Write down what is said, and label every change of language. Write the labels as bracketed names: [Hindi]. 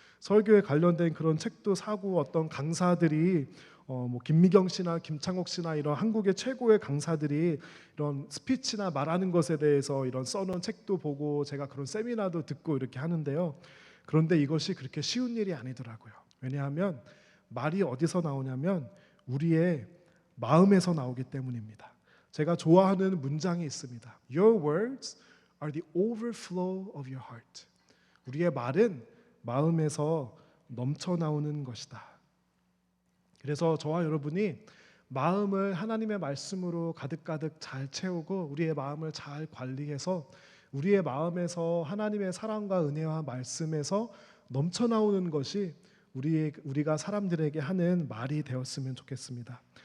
[Korean] 설교에 관련된 그런 책도 사고, 어떤 강사들이 뭐 김미경 씨나 김창옥 씨나 이런 한국의 최고의 강사들이 이런 스피치나 말하는 것에 대해서 이런 써놓은 책도 보고 제가 그런 세미나도 듣고 이렇게 하는데요. 그런데 이것이 그렇게 쉬운 일이 아니더라고요. 왜냐하면 말이 어디서 나오냐면 우리의 마음에서 나오기 때문입니다. 제가 좋아하는 문장이 있습니다. [English] Your words are the overflow of your heart. [Korean] 우리의 말은 마음에서 넘쳐 나오는 것이다. 그래서 저와 여러분이 마음을 하나님의 말씀으로 가득가득 잘 채우고 우리의 마음을 잘 관리해서 우리의 마음에서 하나님의 사랑과 은혜와 말씀에서 넘쳐나오는 것이 우리가 사람들에게 하는 말이 되었으면 좋겠습니다.